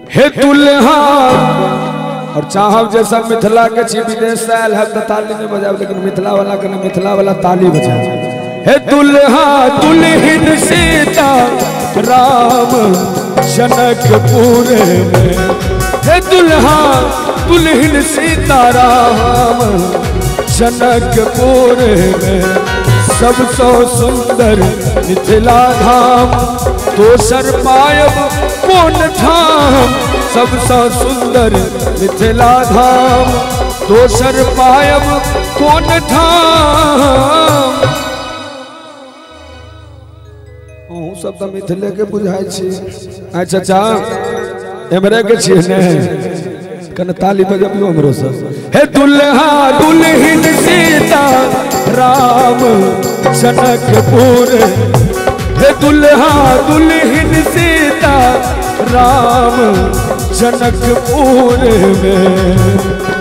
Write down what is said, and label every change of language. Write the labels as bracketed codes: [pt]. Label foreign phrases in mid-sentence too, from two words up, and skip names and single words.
[mai] हे दुल्हा और चाहब जैसा मिथिला के छी विदेश से आयल है तो ताली नहीं बजाओ, लेकिन मिथिला वाला के ना मिथिला वाला ताली बजाओ। हे दुल्हा दुल्हन सीता राम जनकपुर में, हे दुल्हा दुल्हन सीता राम जनकपुर में, सबसे सुंदर मिथिला धाम दोसर पायब कौन धाम, सबसे सुंदर मिथिला धाम दोसर पायब कौन धाम। सब तो मिथिले के बुझाई छी। अच्छा चाचा एमरे के छी ने कने ताली बजाबियो हमरो सब। हे दुल्हा दुल्हन सीता राम जनकपुर, हे दुल्हा दुल्हन सीता राम जनकपुर में।